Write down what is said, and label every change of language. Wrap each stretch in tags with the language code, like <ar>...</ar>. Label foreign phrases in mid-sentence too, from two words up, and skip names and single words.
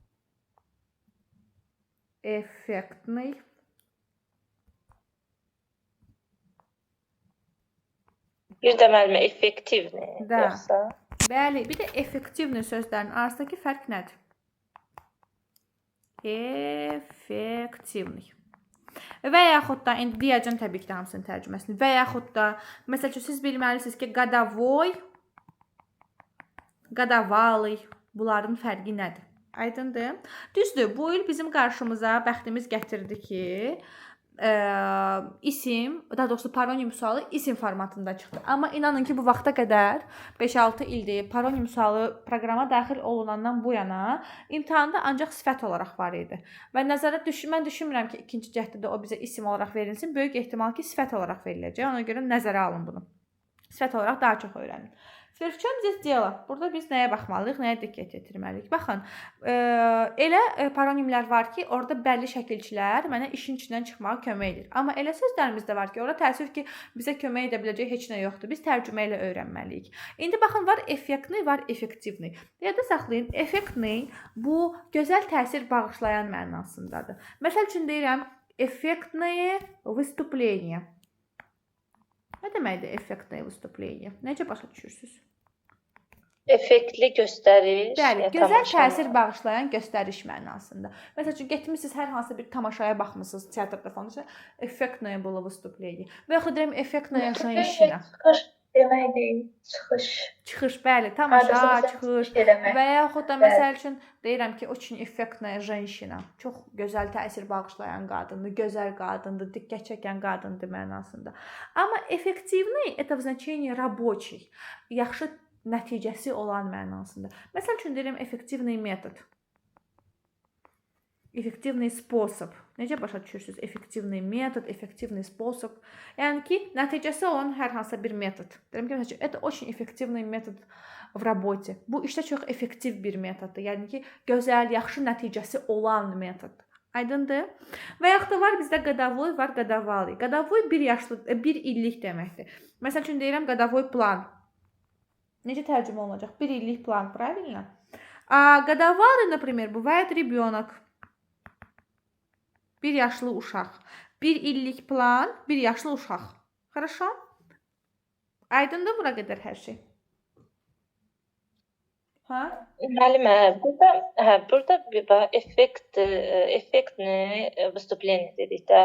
<az>Bir də müəllimə effektivni</az> <ru>Da.</ru> <az>yoxsa? Bəli, bir də effektivni sözlərin arasındakı fərq nədir?</az> <ru>Effektivni.</ru> <az>Və yaxud da indi deyəcəm təbii ki, də hamısının tərcüməsini. Və yaxud da məsəl üçün siz bilməlisiniz ki,</az> <ru>годовой, годовалый</ru> <az>bunların fərqi nədir? Aydındır? Düzdür, bu il bizim qarşımıza bəxtimiz gətirdi ki, isim, daha doğrusu paronim sualı isim formatında çıxdı. Amma inanın ki, bu vaxta qədər 5-6 ildir paronim sualı proqrama daxil olunandan bu yana imtahanda ancaq sifət olaraq var idi. Və mən düşünmürəm ki, ikinci cəhddə də o bizə isim olaraq verilsin. Böyük ehtimal ki, sifət olaraq veriləcək. Ona görə nəzərə alın bunu. Sifət olaraq daha çox öyrənin.</az> <ru>В чем здесь дело?</ru> <az>Burada biz nəyə baxmalıyıq, nəyə diqqət yetirməliyik? Baxın, elə paronimlər var ki, orada bəlli şəkilçilər mənə işin içindən çıxmağa kömək edir. Amma elə sözlərimiz də var ki, orada təəssüf ki, bizə kömək edə biləcək heç nə yoxdur. Biz tərcümə ilə öyrənməliyik. İndi baxın, var effektli, var effektivli. Yadda saxlayın, effektli bu gözəl təsir bağışlayan mənasındadır. Məsəl üçün deyirəm,</az> <ru>effektное выступление.</ru> <az>Nə deməkdir</az> <ru>effektное выступление?</ru> <az>Necə başa düşürsünüz? Effektli göstəriş. Bəli, gözəl təsir bağışlayan göstəriş mənasında. Məsəl üçün getmisiniz hər hansı bir tamaşaya baxmısınız teatrda falan,</az> <ru>effektное было выступление.</ru> <az>Və yaxud deyirəm</az> <ru>effektная женщина.</ru> <az>Çıxış demək deyil, çıxış. Çıxış, bəli, tamaşa, çıxış. Və yaxud da məsəl üçün deyirəm ki,</az> <ru>очень effektная женщина.</ru> <az>Çox gözəl təsir bağışlayan qadındır, gözəl qadındır, diqqət çəkən qadındır mənasında.</az> <ru>Amma effektivный это в значении рабочий.</ru> <az>Yaxşı nəticəsi olan mənasında. Məsəl üçün deyirəm</az> <ru>effektivный metod. Effektivный способ.</ru> <az>Necə başa düşürsünüz?</az> <ru>Effektivный metod, effektivный способ.</ru> <az>Yəni ki, nəticəsi olan hər hansı bir metod. Deyirəm ki, məsələn,</az> <ru>это очень эффективный метод в работе.</ru> <az>Bu işdə çox effektiv bir metoddur. Yəni ki, gözəl, yaxşı nəticəsi olan metod. Aydındır? Və yaxud da var bizdə годовой, var годовалый. Годовой bir illik deməkdir. Məsəl üçün deyirəm</az> <ru>годовой plan.</ru> <az>Necə tərcümə olunacaq? Bir illik plan,</az> <ru>правильно? А годовалый, например, бывает ребенок.</ru> <az>Bir yaşlı uşaq. Bir illik plan, bir yaşlı uşaq.</az> <ru>Хорошо?</ru> <az>Aydındır bura qədər hər şey. Ha? Müəllimə, burada bir effektli выступление dedik də.</az>